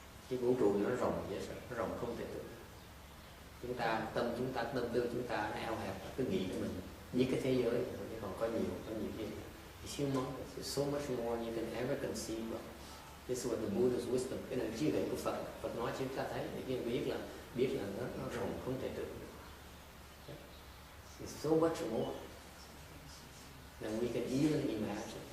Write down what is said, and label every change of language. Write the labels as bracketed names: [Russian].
[Vietnamese] Cái vũ trụ nó rộng vậy sao? Nó rộng không thể tưởng. Tâm tư chúng ta nó eo hẹp, cứ nghĩ của mình với cái thế giới, chứ còn có nhiều cái [English] it's humongous. There's so much more you can ever conceive of. This is what the Buddha's wisdom, [Vietnamese] cái này trí huệ của Phật nói chúng ta thấy để biết là nó rộng không thể tưởng được. [English] It's so much more than we can even imagine.